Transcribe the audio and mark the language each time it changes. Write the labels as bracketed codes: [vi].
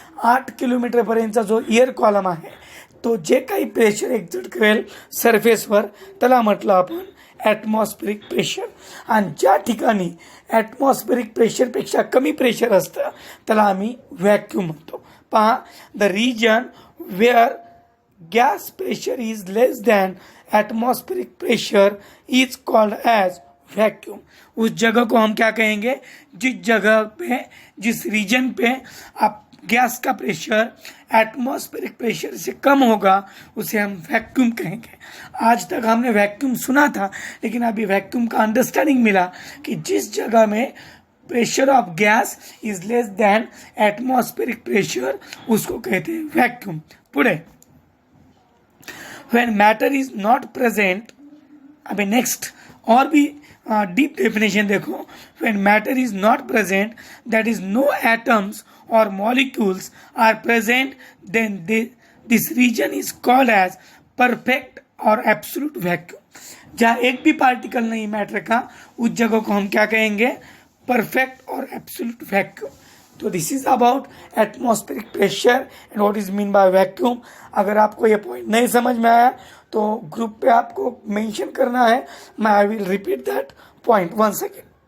[mr] 8 किलोमीटरपर्यंतचा जो air column आहे तो जे काही प्रेशर एक्झर्ट करेल सरफेसवर त्याला म्हटलं आपण ॲटमॉस्फेरिक प्रेशर. आणि ज्या ठिकाणी ॲटमॉस्फेरिक प्रेशरपेक्षा कमी प्रेशर असतं त्याला आम्ही व्हॅक्यूम म्हणतो. पहा, [en] the region where gas pressure is less than atmospheric pressure is called as [hi] vacuum. उस जगह को हम क्या कहेंगे, जिस जगह पे, जिस रीजन पे आप गैस का प्रेशर एटमॉस्फेरिक प्रेशर से कम होगा उसे हम वैक्यूम कहेंगे। आज तक हमने वैक्यूम सुना था, लेकिन अभी वैक्यूम का अंडरस्टैंडिंग मिला कि जिस जगह में [en] pressure of gas is less than atmospheric pressure [hi] उसको कहते हैं वैक्यूम। [mr] पुढे, [en] when matter is not present, [hi] अभी नेक्स्ट और भी डीप डेफिनेशन देखो। [en] when matter is not present, that is no atoms or molecules are present, then this region is called as perfect or absolute vacuum। [hi] जहाँ एक भी particle नहीं matter का, उस जगह को हम क्या कहेंगे, परफेक्ट और एब्सोल्यूट वैक्यूम। [en] तो this is about atmospheric pressure and what is mean by vacuum. [hi] अगर आपको ये पॉइंट नहीं समझ में आया तो ग्रुप पे आपको मेंशन करना है, मैं [en] I will repeat that point once again.